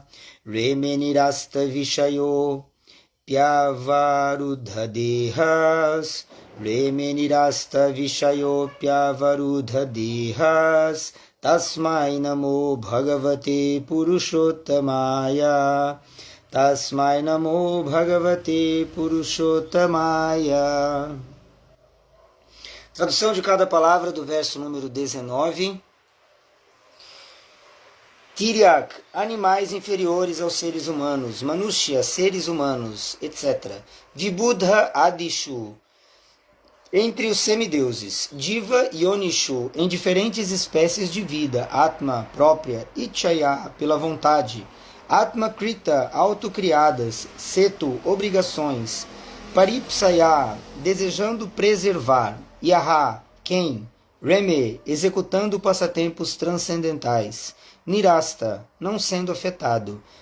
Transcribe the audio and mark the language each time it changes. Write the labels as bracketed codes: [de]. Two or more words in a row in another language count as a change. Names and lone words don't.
[sa] रेमेनिरस्त विषयो प्यवरुद्धदेहस्. रेमेनिरस्त विषयोप्यवरुद्ध-देहस्. तस्मै नमो भगवते पुरुषोत्तमाय. तस्मै नमो भगवते पुरुषोत्तमाय. [pt] Tradução de cada palavra do verso número 19. Tiryak, animais inferiores aos seres humanos. Manushya, seres humanos, etc. Vibudha adishu, entre os semideuses, Diva e Yonishu, em diferentes espécies de vida, Atma, própria, Ichaya, pela vontade, [sa] आत्म कृत, [pt] autocriadas, Setu, obrigações, Paripsaya, desejando preservar, Yaha, quem, Reme, executando passatempos transcendentais, Nirasta, não sendo afetado,